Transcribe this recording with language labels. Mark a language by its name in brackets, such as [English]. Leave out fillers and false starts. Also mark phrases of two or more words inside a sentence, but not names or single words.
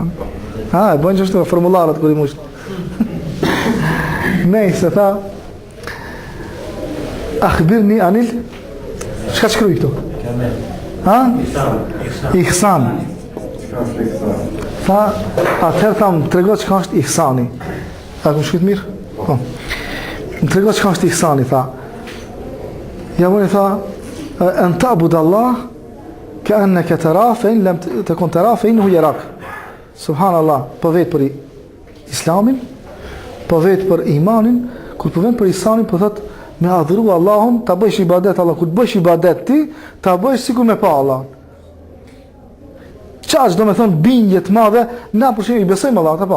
[Albanian] E bën çështë formullaret kur i mush. Nejse, tha [Arabic] أخبرني عن [Albanian] çka shkruaj këtu? Ihsan. Tha, atëherë tham, trego çka është ihsani. A ku shkruaj mirë? Po. Më trego çka është ihsani, tha. Ja vjen tha [Arabic] أن تعبد الله كأنك تراه فإن لم تكن تراه فإنه يراك. [Albanian] Subhanallah, po vetë për Islamin, po vetë për imanin, kur po vjen për ihsanin, po thot me adhuru Allahun, ta bësh ibadet Allah, kur të bësh ibadet ti, ta bësh sikur me pa Allah. Çfarë do të thonë bindje të madhe, na për shembull i besojmë Allahut apo?